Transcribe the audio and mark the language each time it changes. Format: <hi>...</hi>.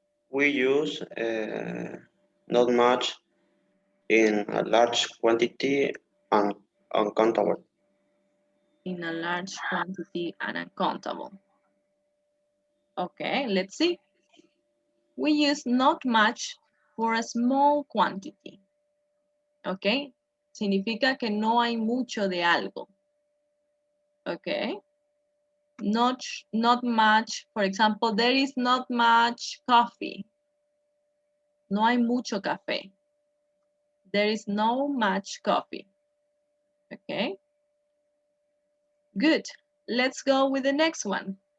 <en>We use not much in a large quantity and uncountable. In a large quantity and uncountable. Okay, let's see. We use not much for a small quantity.</en> <es>Okay, significa que no hay mucho de algo.</es> <en>Okay, not much. For example, there is not much coffee.</en> <es>No hay mucho café.</es> <en>There is no much coffee. Okay, good. Let's go with the next one.</en>